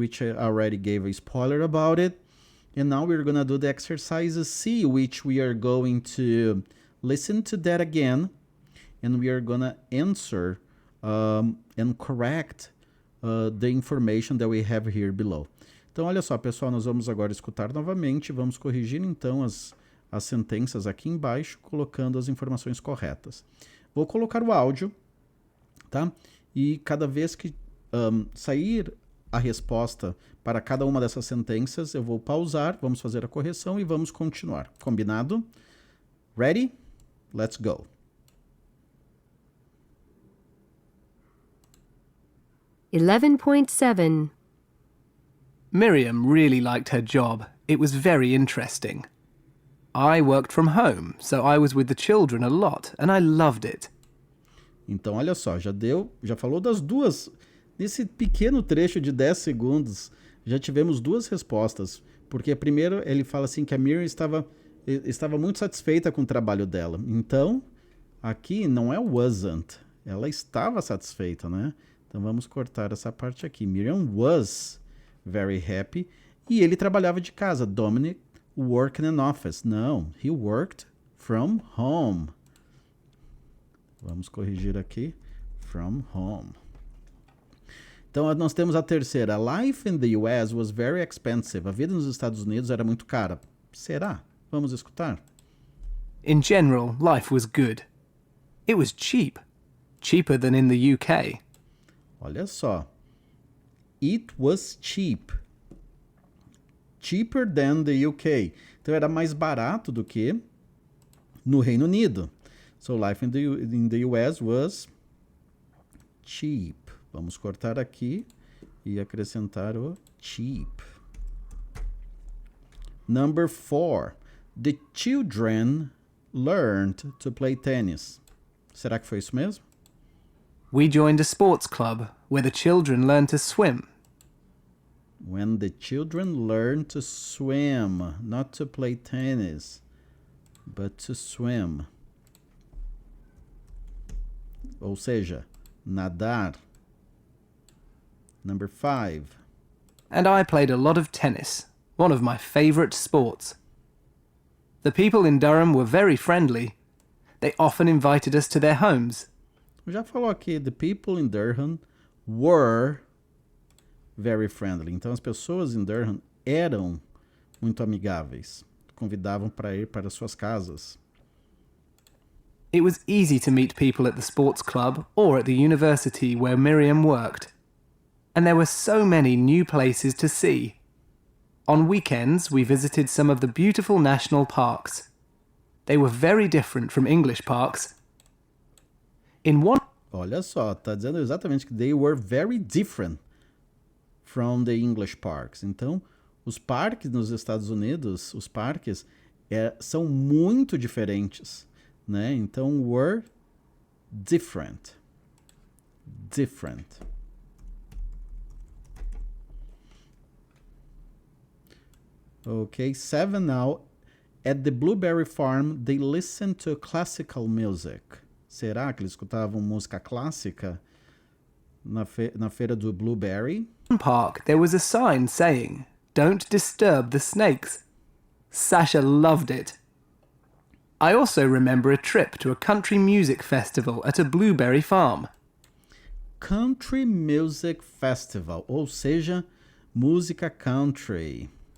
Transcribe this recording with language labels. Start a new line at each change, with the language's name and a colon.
English: Which I already gave a spoiler about it. And now we're gonna do the exercise C, which we are going to listen to that again, and we are gonna answer and correct the information that we have here below.
Portuguese: Então, olha só, pessoal, nós vamos agora escutar novamente, vamos corrigir então as sentenças aqui embaixo, colocando as informações corretas. Vou colocar o áudio, tá? E cada vez que sair a resposta para cada uma dessas sentenças, eu vou pausar, vamos fazer a correção e vamos continuar. Combinado?
English: Ready? Let's go. 11.7. Miriam really liked her job. It was very interesting. I worked from home, so I was with the children a lot, and I loved it.
Portuguese: Então, olha só, já falou das duas. Nesse pequeno trecho de 10 segundos, já tivemos duas respostas. Porque primeiro ele fala assim que a Miriam estava muito satisfeita com o trabalho dela. Então, aqui não é wasn't. Ela estava satisfeita, né? Então, vamos cortar essa parte aqui.
English: Miriam was very happy.
Portuguese: E ele trabalhava de casa.
English: Dominic worked in an office.
Portuguese: Não,
English: he worked from home.
Portuguese: Vamos corrigir aqui.
English: From home.
Portuguese: Então, nós temos a terceira.
English: Life in the US was very expensive.
Portuguese: A vida nos Estados Unidos era muito cara. Será? Vamos escutar.
English: In general, life was good. It was cheap. Cheaper than in the UK.
Portuguese: Olha só.
English: It was cheap. Cheaper than the UK.
Portuguese: Então, era mais barato do que no Reino Unido.
English: So, life in the US was cheap.
Portuguese: Vamos cortar aqui e acrescentar o cheap.
English: Number 4. The children learned to play tennis.
Portuguese: Será que foi isso mesmo?
English: We joined a sports club where the children learned to swim. When the children learn to swim, not to play tennis, but to swim.
Portuguese: Ou seja, nadar.
English: Number 5. And I played a lot of tennis, one of my favourite sports. The people in Durham were very friendly. They often invited us to their homes.
Portuguese: Já falou aqui,
English: the people in Durham were very friendly.
Portuguese: Então, as pessoas em Durham eram muito amigáveis. Convidavam para ir para suas casas.
English: It was easy to meet people at the sports club or at the university where Miriam worked. And there were so many new places to see. On weekends, we visited some of the beautiful national parks. They were very different from English parks. In one...
Portuguese: Olha só, está dizendo exatamente que
English: they were very different from the English parks.
Portuguese: Então, os parques nos Estados Unidos, os parques, são muito diferentes, né? Então,
English: were different. Different. Okay, 7 now. At the Blueberry Farm, they listened to classical music.
Portuguese: Será que eles escutavam música clássica na feira do Blueberry?
English: park, there was a sign saying, "Don't disturb the snakes." Sasha loved it. I also remember a trip to a country music festival at a blueberry farm. Country Music Festival,
Portuguese: ou seja, música country.